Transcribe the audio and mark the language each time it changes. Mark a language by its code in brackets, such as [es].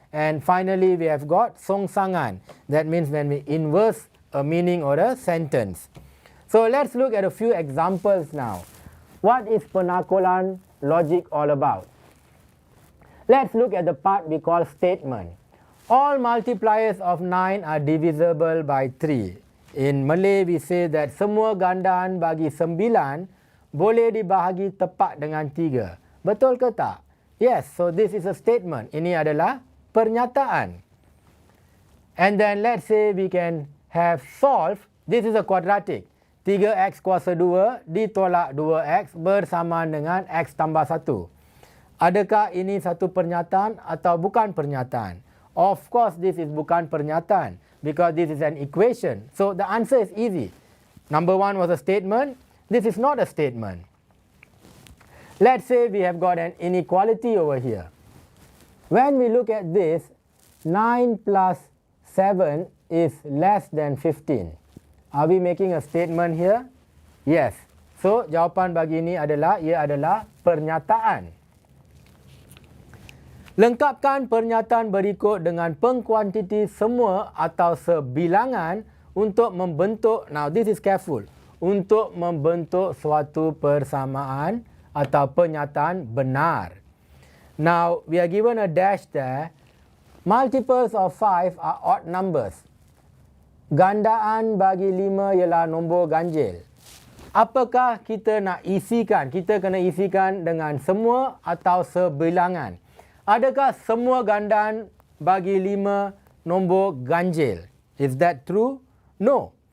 [en] And finally we have got songsangan, that means when we inverse a meaning or a sentence. So let's look at a few examples now. What is penakulan logic all about? Let's look at the part we call statement. All multipliers of 9 are divisible by 3. In Malay we say that [ms] semua gandaan bagi 9 boleh dibahagi tepat dengan 3. Betul ke tak? [en] Yes, so this is a statement. [ms] Ini adalah pernyataan. [en] And then let's say we can have solve. This is a quadratic. [ms] 3x kuasa 2 ditolak 2x bersama dengan x tambah 1. Adakah ini satu pernyataan atau bukan pernyataan? [en] Of course this is [ms] bukan pernyataan, [en] because this is an equation. So the answer is easy. Number 1 was a statement. This is not a statement. Let's say we have got an inequality over here. When we look at this, 9 plus 7 is less than 15. Are we making a statement here? Yes. [ms] So jawapan bagi ini adalah, ia adalah pernyataan. Lengkapkan pernyataan berikut dengan pengkuantiti semua atau sebilangan untuk membentuk, [en] now this is careful, [ms] untuk membentuk suatu persamaan atau pernyataan benar. [en] Now we are given a dash there. Multiples of 5 are odd numbers. [ms] Gandaan bagi 5 ialah nombor ganjil. Apakah kita nak isikan? Kita kena isikan dengan semua atau sebilangan. Adakah semua gandaan bagi 5 nombor ganjil? [en] Is that true? No.